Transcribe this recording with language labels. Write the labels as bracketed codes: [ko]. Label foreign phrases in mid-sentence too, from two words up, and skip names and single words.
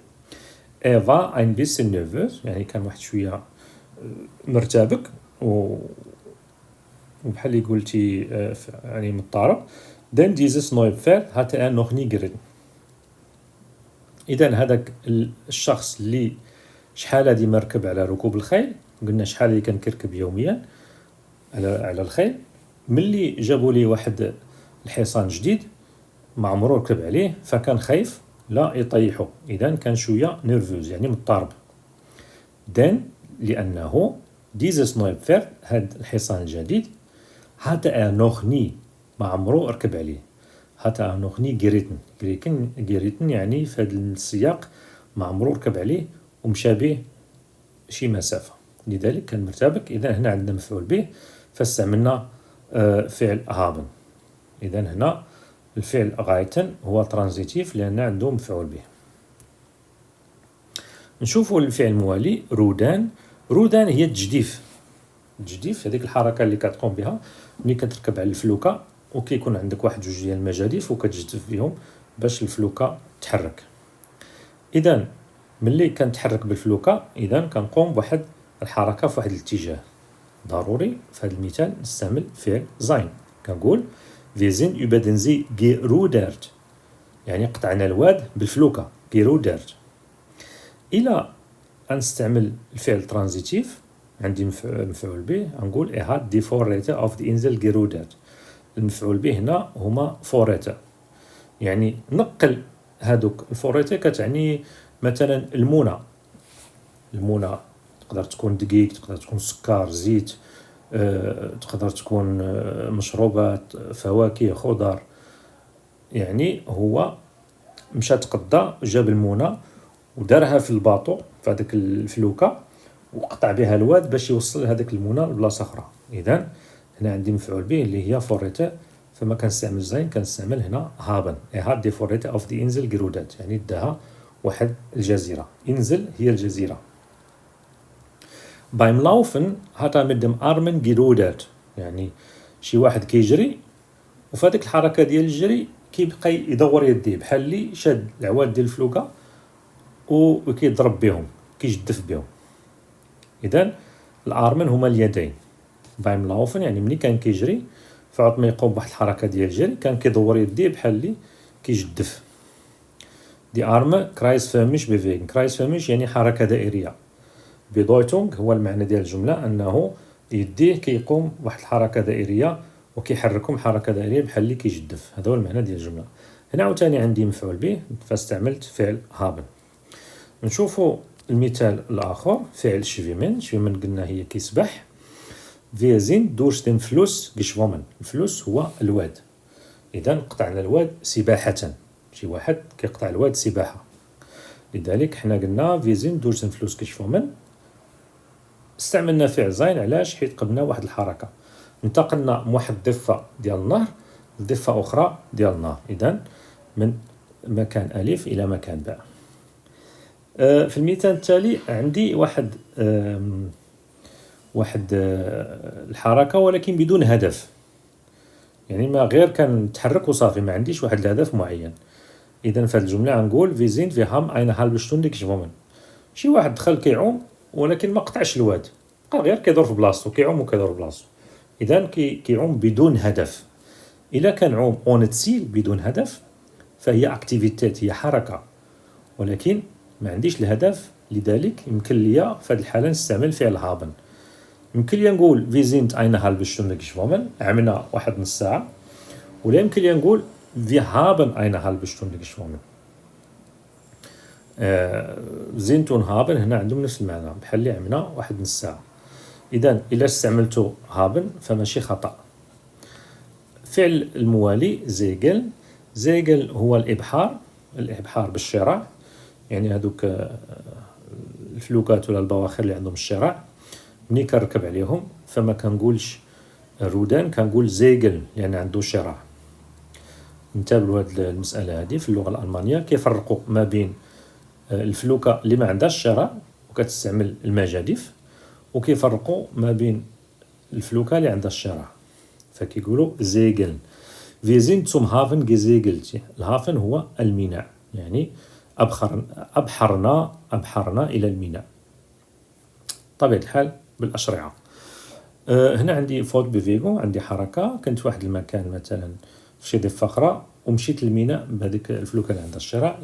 [de] war ein bisschen nervös [ar] يعني كان واحد شوية مرتبك وبحال اللي قلتي يعني مضطرب. [de] then dieses neue Pferd hatte noch nie geritten. [ar] إذا هذاك الشخص اللي شحال هادي مركب على ركوب الخيل، قلنا شحال اللي كان كيركب يوميا على الخيل، ملي جابوا لي واحد الحصان جديد ما عمرو ركب عليه فكان خايف لا يطيحو، إذا كان شوية نيرفوز يعني مضطرب. then لأنه [de] dieses neue Pferd [ar] هاد الحصان الجديد [de] hatte noch nie [ar] ما عمرو ركب عليه، [de] hatte noch nie geritten [ar] يعني في هذا السياق ما عمرو ركب عليه ومشى به شي مسافة، لذلك كان مرتبك. إذا هنا عندنا مفعول به فاستعملنا فعل haben. إذا هنا الفعل غايتن هو ترانزيتيف لأن عنده مفعول به. نشوفوا الفعل الموالي رودان. رودان هي التجديف. التجديف هذيك الحركة اللي كتقوم بها ملي كتركب على الفلوكة وكيكون عندك واحد جوج ديال المجاديف وكتجدف بهم باش الفلوكة تحرك. إذا ملي كنتحرك بالفلوكة إذا كنقوم بواحد الحركة في واحد الاتجاه، ضروري في هذا المثال نستعمل فعل sein. كنقول [de] wir sind über den See gerudert [ar] يعني قطعنا الواد بالفلوكة gerudert. إلى نستعمل الفعل ترانزيتيف عندي مفعول به نقول [de] hat die Vorräte auf die Insel gerudert. [ar] المفعول به هنا هما Vorräte يعني نقل هادوك الفوريتي، كتعني مثلا المونة المونة تقدر تكون دقيق، تقدر تكون سكر، زيت، تقدر تكون مشروبات، فواكه، خضر. يعني هو مشى تقضى، جاب المونة ودارها في الباطو في هذاك الفلوكة وقطع بها الواد باش يوصل هذاك المونة لبلاصة أخرى. إذن هنا عندي مفعول به اللي هي فوريته، فما كنستعمل زين، كنستعمل هنا هابن. [de] hat die Vorräte auf die Insel gerudert, [ar] يعني داها واحد الجزيرة. إنزل هي الجزيرة. [de] Beim Laufen hat mit dem Armen gerudert، [ar] يعني شي واحد كيجري وفي هذيك الحركة ديال الجري كيبقى يدور يديه بحال اللي شاد العواد ديال الفلوكة وكيضرب بهم، كيجدف بهم. إذن الأرمن هما اليدين. [de] Beim Laufen [ar] يعني ملي كان كيجري فعط ما يقوم بواحد الحركة ديال الجري كان كيدور يديه بحال اللي كيجدف. [de] die Arme kreisförmig bewegen. [ar] kreisförmig يعني حركة دائرية. Bedeutung هو المعنى ديال الجملة أنه يديه كيقوم بواحد الحركة دائرية وكيحركهم حركة دائرية بحال اللي كيجدف. هذا هو المعنى ديال الجملة. هنا عاوتاني عندي مفعول به فاستعملت فعل haben. نشوفوا المثال الآخر، فعل schwimmen. schwimmen قلنا هي كيسبح. [de] Wir sind durch den Fluss geschwommen. [ar] الفلوس هو الواد. إذن قطعنا الواد سباحة. شي واحد كيقطع الواد سباحة. لذلك حنا قلنا [de] wir sind durch den Fluss geschwommen. [ar] استعملنا فعل زين، علاش؟ حيت قبلنا واحد الحركة، انتقلنا من واحد الضفة ديال النهر لضفة أخرى ديال النهر. إذن من مكان ألف إلى مكان باء. في المثال التالي عندي واحد الحركة ولكن بدون هدف، يعني ما غير كنتحرك وصافي، ما عنديش واحد الهدف معين. إذن في هذه الجملة غنقول [de] wir sind wir haben eine halbe Stunde geschwommen. [ar] شي واحد دخل كيعوم ولكن ما قطعش الواد، بقى غير كيدور في بلاصتو، كيعوم وكيدور في بلاصتو. إذن كيعوم بدون هدف. إلا كان عوم [de] ohne Ziel [ar] بدون هدف فهي اكتيفيتات، هي حركة، ولكن ما عنديش الهدف. لذلك يمكن لي في هذه الحالة نستعمل فعل هابن. يمكن لي نقول [de] wir sind eine halbe Stunde geschwommen، [ar] عمنا واحد نص ساعة، ولا يمكن لي نقول [de] wir haben eine halbe Stunde geschwommen. sind und haben [ar] هنا عندهم نفس المعنى، بحال اللي عمنا واحد نص ساعة. إذن إلا استعملت haben فماشي خطأ. فعل الموالي زيجل. زيجل هو الإبحار بالشراع، يعني هذوك الفلوكات ولا البواخر اللي عندهم الشراع ملي كنركب عليهم فما كنقولش رودان، كنقول زيجل يعني عنده شراع. نتابعوا هذه المسألة هذه في اللغة الألمانية، كيفرقوا ما بين الفلوكة اللي ما عندهاش شراع وكتستعمل المجاديف، وكيفرقوا ما بين الفلوكة اللي عندها الشراع فكيقولوا زيجل. [de] Wir sind zum Hafen gesegelt. [ar] الهافن هو الميناء، يعني أبحرنا إلى الميناء. طبيعة الحال بالأشرعة. هنا عندي فوت بفيغو، عندي حركة، كنت واحد المكان مثلا في شي ضفة أخرى ومشيت للميناء بهذيك الفلوكة اللي عندها الشراع.